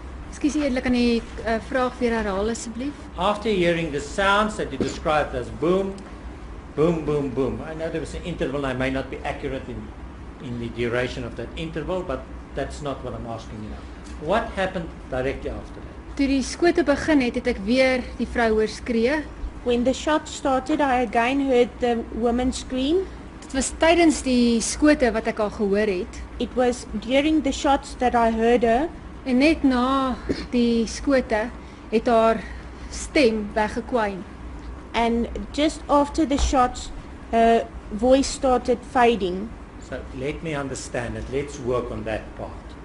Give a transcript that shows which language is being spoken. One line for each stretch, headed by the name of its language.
Afrikaans: Ekskuus eerlik, kan die vraag weer herhaal asseblief?
English: After hearing the sounds that you described as boom, boom, boom, boom. I know there was an interval, I may not be accurate in the duration of that interval, but that's not what I'm asking you now. What happened directly after that?
Afrikaans: Toe die skote begin het ek weer die vrou hoor skree.
English: When the shot started, I again heard the woman scream.
Afrikaans: Dit was tydens die skote wat ek al gehoor het.
English: It was during the shots that I heard her,
Afrikaans: En net na die skote het haar stem weggekwyn.
English: and just after the shots, her voice started fading. So let me understand it. Let's work on that part.